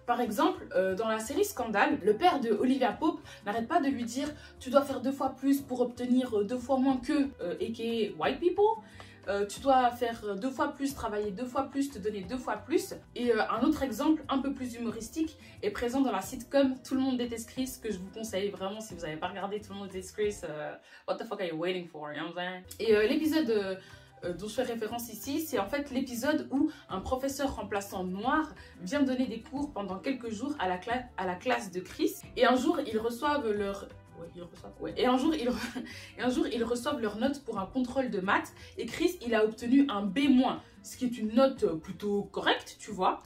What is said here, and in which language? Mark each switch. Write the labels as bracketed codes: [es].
[fr] Par exemple, dans la série Scandale, le père de Olivia Pope n'arrête pas de lui dire « Tu dois faire 2 fois plus pour obtenir 2 fois moins que aka white people ». Tu dois faire 2 fois plus, travailler 2 fois plus, te donner 2 fois plus. Et un autre exemple un peu plus humoristique est présent dans la sitcom Tout le monde déteste Chris, que je vous conseille vraiment si vous n'avez pas regardé Tout le monde déteste Chris. [en] What the fuck are you waiting for, you know what I'm saying? [fr] Et l'épisode dont je fais référence ici, c'est en fait l'épisode où un professeur remplaçant noir vient donner des cours pendant quelques jours à la classe de Chris. Et un jour, ils reçoivent leur... Et un jour, ils reçoivent leurs notes pour un contrôle de maths et Chris, il a obtenu un B-, ce qui est une note plutôt correcte, tu vois.